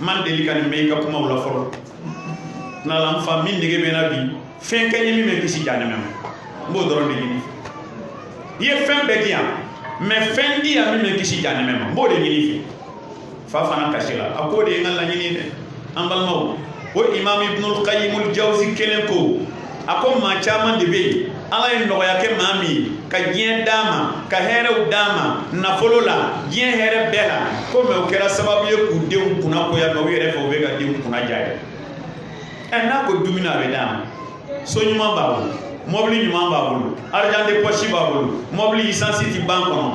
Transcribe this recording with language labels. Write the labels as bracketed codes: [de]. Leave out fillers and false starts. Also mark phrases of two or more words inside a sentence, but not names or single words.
[bm] ma deli ka nin mɛn i ka kumaw la fɔlɔ n'Ala n fa min nege bɛ n na bi fɛn kɛ n ye min bɛ kisi jahanɛmɛ ma n b'o dɔrɔn de ɲini i ye fɛn bɛɛ di yan mɛ fɛn di yan min bɛ kisi jahanɛmɛ ma n b'o de ɲini fɛ fa fana kasi la a k'o de ye n ka laɲini dɛ an balimaw o imam ibnul qayyim al-jawzi kelen ko a ko maa caman de bɛ yen Ala ye nɔgɔya kɛ maa min ka diɲɛ d'a ma ka hɛrɛw d'a ma nafolo la diɲɛ hɛrɛ bɛɛ la ko mɛ o kɛra sababu ye k'u denw kunna koya mɛ u yɛrɛ fɛ u bɛ ka denw kunna ja ye n'a ko dumuni a bɛ d'a ma so ɲuman b'a bolo mɔbili ɲuman b'a bolo [fr] argent de poche [bm] b'a bolo mɔbili essence ti ban kɔnɔ